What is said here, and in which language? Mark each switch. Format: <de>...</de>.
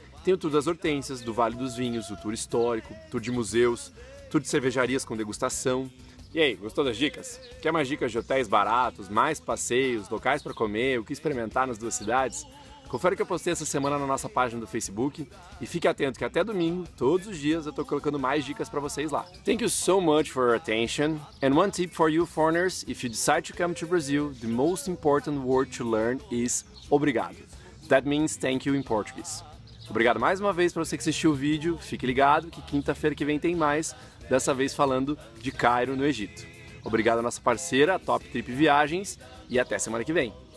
<pt>Tem o Tour das Hortênsias, do Vale dos Vinhos, o Tour Histórico, Tour de Museus, Tour de Cervejarias com degustação. E aí, gostou das dicas? Quer mais dicas de hotéis baratos, mais passeios, locais para comer, o que experimentar nas duas cidades? Confere o que eu postei essa semana na nossa página do Facebook e fique atento que até domingo, todos os dias, eu estou colocando mais dicas para vocês lá.</pt> <en>Thank you so much for your attention. And one tip for you foreigners, if you decide to come to Brazil, the most important word to learn is obrigado. That means thank you in Portuguese.</en> <pt>Obrigado mais uma vez para você que assistiu o vídeo. Fique ligado que quinta-feira que vem tem mais, dessa vez falando de Cairo, no Egito. Obrigado à nossa parceira, a Top Trip Viagens, e até semana que vem.</pt>